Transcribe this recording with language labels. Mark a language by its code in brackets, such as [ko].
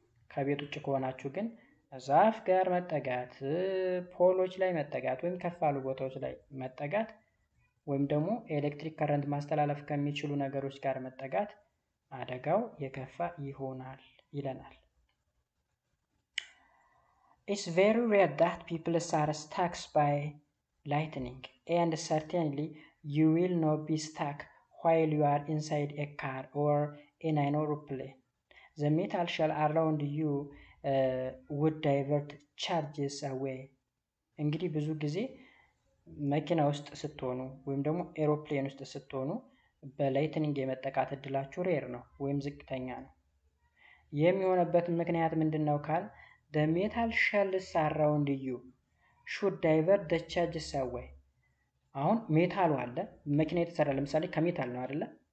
[am] ከቤት ውጭ ከሆናችሁ ግን ዛፍ ጋር መጠጋት፣ ፖሎች ላይ መጠጋት ወይም ከፍ ያሉ ቦታዎች ላይ መጠጋት ወይም ደግሞ ኤሌክትሪክ ከረንት ማስተላለፍ ከሚችሉ ነገሮች ጋር መጠጋት አደጋው የከፋ ይሆናል ይለናል። [en] It's very rare that people are struck by lightning, and certainly you will not be struck while you are inside a car or in an aeroplane. The metal shell around you would divert charges away. [am] እንግዲህ ብዙ ጊዜ መኪና ውስጥ ስትሆኑ ወይም ደግሞ ኤሮፕሌን ውስጥ ስትሆኑ በላይትኒንግ የመጠቃት እድላችሁ ሬር ነው ወይም ዝቅተኛ ነው። የሚሆነበት ምክንያት ምንድነው ካል [en] the metal shells around you should divert the charges away። [am] አሁን ሜታሉ አለ፣ መኪና የተሰራ ለምሳሌ ከሜታል ነው አይደለ?